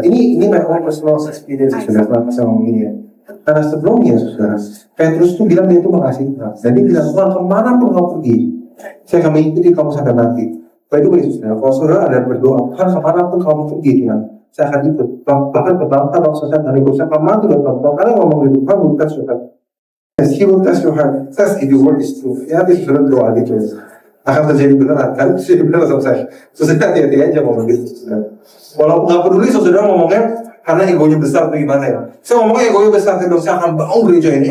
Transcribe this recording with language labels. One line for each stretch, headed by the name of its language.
Indonesian: Ini
English: my own personal experience
Indonesian: saudara. Kenapa saya ngomong ini ya? Karena sebelumnya saudara, Petrus tuh bilang dia itu mengasihi Tuhan. Dan dia bilang, Tuhan kemanapun kau pergi, saya akan mengikuti kamu sampai mati. Itu saudara, kalau saudara ada berdoa, Tuhan kemanapun kamu pergi Tuhan, saya akan ikut. Bahkan ke bangsa saya akan ikut. Saya akan mati buat Tuhan. Karena ngomong itu, Tuhan
English: will test your heart. Yes, He will test your heart. Test if your word is true.
Indonesian: Ya, itu saudara doa gitu ya. Akan terjadi beneran, kan? Terjadi beneran sama saya. Saudara hati-hati aja ngomong gitu saudara. Walaupun nggak peduli saudara ngomongnya karena egonya besar atau gimana ya. Saya ngomongnya egonya besar, saya akan bangun gereja ini.